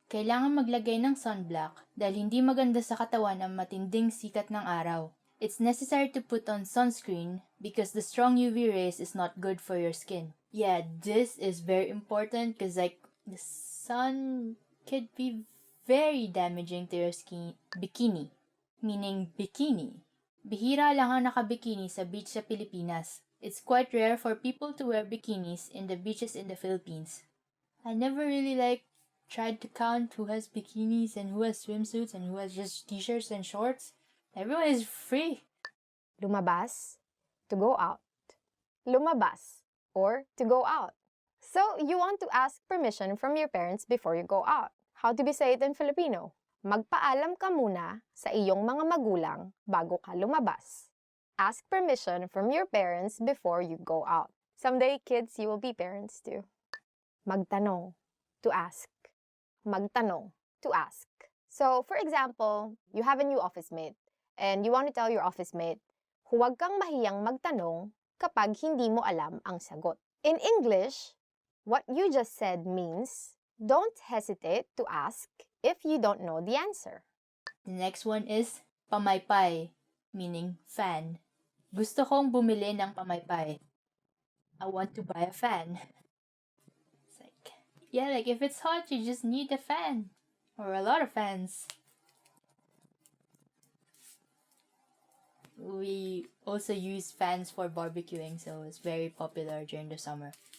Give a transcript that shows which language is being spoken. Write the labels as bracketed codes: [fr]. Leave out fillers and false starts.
[tl] Kailangan maglagay ng sunblock dahil hindi maganda sa katawan ang matinding sikat ng araw. [en] It's necessary to put on sunscreen because the strong UV rays is not good for your skin. Yeah, this is very important because the sun could be very damaging to your skin. Bikini, meaning bikini. [tl] Bihira lang ang nakabikini sa beach sa Pilipinas. [en] It's quite rare for people to wear bikinis in the beaches in the Philippines. I never really tried to count who has bikinis and who has swimsuits and who has just t-shirts and shorts. Everyone is free. Lumabas, to go out. Lumabas, or to go out. So, you want to ask permission from your parents before you go out. How do we say it in Filipino? [tl] Magpaalam ka muna sa iyong mga magulang bago ka lumabas. [en] Ask permission from your parents before you go out. Someday, kids, you will be parents too. Magtanong, to ask. Magtanong, to ask. So, for example, you have a new office mate and you want to tell your office mate, [tl] huwag kang mahiyang magtanong kapag hindi mo alam ang sagot. [en] In English, what you just said means, don't hesitate to ask if you don't know the answer. The next one is pamaypay, meaning fan. [tl] Gusto kong bumili ng pamaypay. [en] I want to buy a fan. It's like, yeah, like if it's hot, you just need a fan. Or a lot of fans. We also use fans for barbecuing, so it's very popular during the summer.